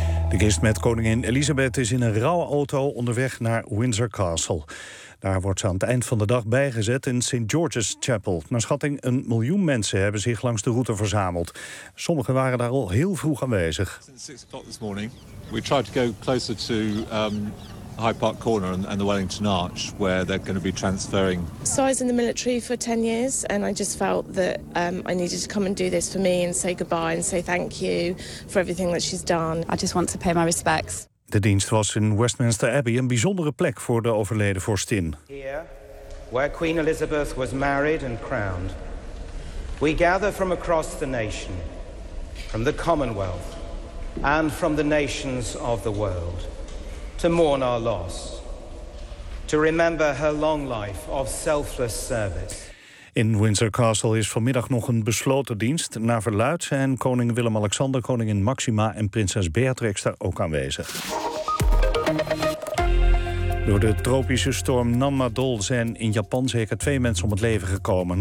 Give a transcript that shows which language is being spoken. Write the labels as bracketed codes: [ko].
[nl] De kist met koningin Elisabeth is in een rouwauto onderweg naar Windsor Castle. Daar wordt ze aan het eind van de dag bijgezet in St. George's Chapel. Naar schatting 1 miljoen mensen hebben zich langs de route verzameld. Sommigen waren daar al heel vroeg aanwezig. [en] We tried to go closer to Hyde Park Corner and the Wellington Arch, where they're going to be transferring. So I was in the military for 10 years, and I just felt that I needed to come and do this for me and say goodbye and say thank you for everything that she's done. I just want to pay my respects. [nl] De dienst was in Westminster Abbey een bijzondere plek voor de overleden vorstin. [en] Here, where Queen Elizabeth was married and crowned, we gather from across the nation, from the Commonwealth, and from the nations of the world, to mourn our loss, to remember her long life of selfless service. [nl] In Windsor Castle is vanmiddag nog een besloten dienst. Naar verluidt zijn koning Willem-Alexander, koningin Maxima en prinses Beatrix daar ook aanwezig. Door de tropische storm Namadol zijn in Japan zeker 2 mensen om het leven gekomen.